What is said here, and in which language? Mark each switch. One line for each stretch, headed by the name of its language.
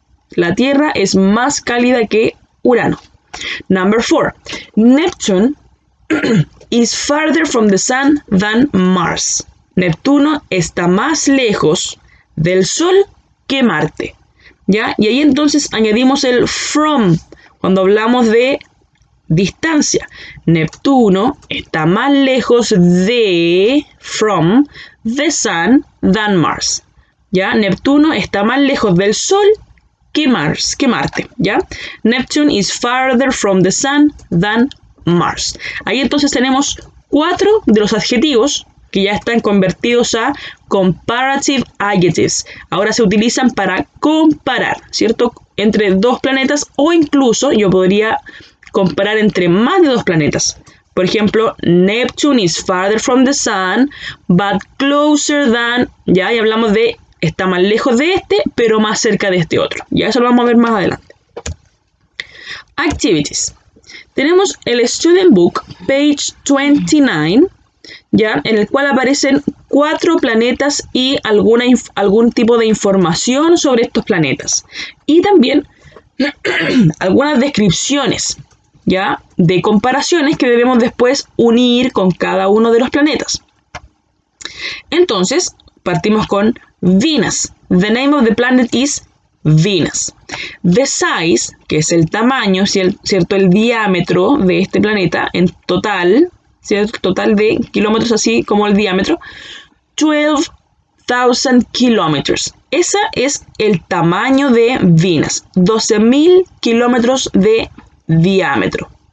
Spanish: La Tierra es más cálida que Urano.
English: Number 4. Neptune is farther from the sun than Mars.
Spanish: Neptuno está más lejos del Sol que Marte. ¿Ya? Y ahí entonces añadimos el from cuando hablamos de distancia. Neptuno está más lejos de
English: from the sun than Mars.
Spanish: ¿Ya? Neptuno está más lejos del Sol que Marte, ¿ya?
English: Neptune is farther from the sun than Mars.
Spanish: Ahí entonces tenemos 4 de los adjetivos que ya están convertidos a
English: comparative adjectives.
Spanish: Ahora se utilizan para comparar, ¿cierto? Entre dos planetas, o incluso yo podría comparar entre más de dos planetas. Por ejemplo,
English: Neptune is farther from the sun, but closer than,
Spanish: ya, y hablamos de, está más lejos de este, pero más cerca de este otro. Ya eso lo vamos a ver más adelante. Activities. Tenemos el Student Book, page 29, ya, en el cual aparecen 4 planetas y algún tipo de información sobre estos planetas. Y también algunas descripciones, ¿ya?, de comparaciones que debemos después unir con cada uno de los planetas. Entonces, partimos con Venus.
English: The name of the planet is Venus. The size,
Spanish: que es el tamaño, ¿cierto?, el diámetro de este planeta en total, ¿cierto?, total de kilómetros, así como el diámetro, 12,000 kilómetros. Ese es el tamaño de Venus, 12.000 kilómetros de diámetro.